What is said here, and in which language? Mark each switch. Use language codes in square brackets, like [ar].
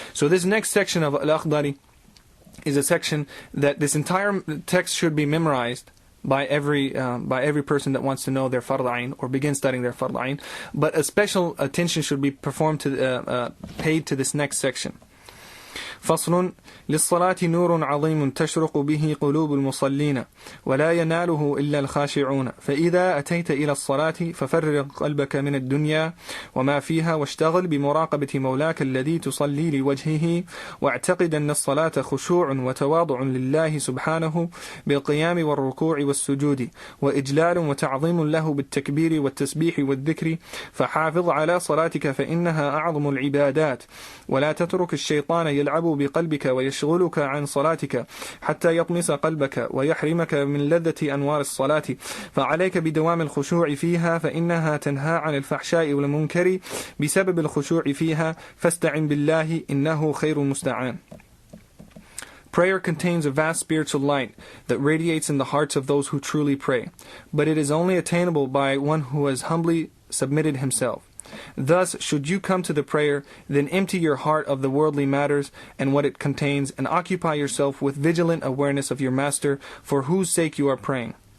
[en] So this next section of Al-Akhdari is a section that this entire text should be memorized by every person that wants to know their fard ayn or begin studying their fard ayn. But a special attention should be paid to this next section. [ar] فصل للصلاة نور عظيم تشرق به قلوب المصلين ولا يناله إلا الخاشعون فإذا أتيت إلى الصلاة ففرغ قلبك من الدنيا وما فيها واشتغل بمراقبة مولاك الذي تصلي لوجهه واعتقد أن الصلاة خشوع وتواضع لله سبحانه بالقيام والركوع والسجود وإجلال وتعظيم له بالتكبير والتسبيح والذكر فحافظ على صلاتك فإنها أعظم العبادات ولا تترك الشيطان يلعب بقلبك ويشغلك عن صلاتك حتى يطمس قلبك ويحرمك من لذة أنوار الصلاة فعليك بدوام الخشوع فيها فإنها تنهى عن الفحشاء والمنكر بسبب الخشوع فيها فاستعن بالله إنه خير المستعان. [en] Prayer contains a vast spiritual light that radiates in the hearts of those who truly pray, but it is only attainable by one who has humbly submitted himself. Thus, should you come to the prayer, then empty your heart of the worldly matters and what it contains, and occupy yourself with vigilant awareness of your Master, for whose sake you are praying.